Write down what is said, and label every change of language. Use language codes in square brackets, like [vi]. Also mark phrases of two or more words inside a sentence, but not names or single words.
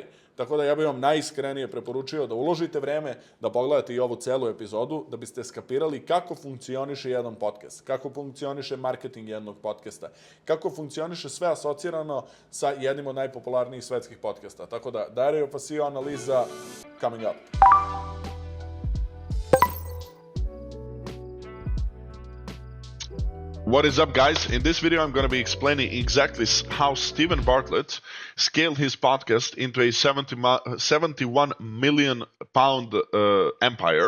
[sr] Tako da ja bih vam najiskrenije preporučio da uložite vreme, da pogledate i ovu celu epizodu, da biste skapirali kako funkcioniše jedan podcast, kako funkcioniše marketing jednog podcasta, kako funkcioniše sve asocirano sa jednim od najpopularnijih svetskih podcasta. Tako da, Dario Fasio analiza [en] coming up. What is up, guys? In this video, I'm going to be explaining exactly how Steven Bartlett scaled his podcast into a 71 million pound empire.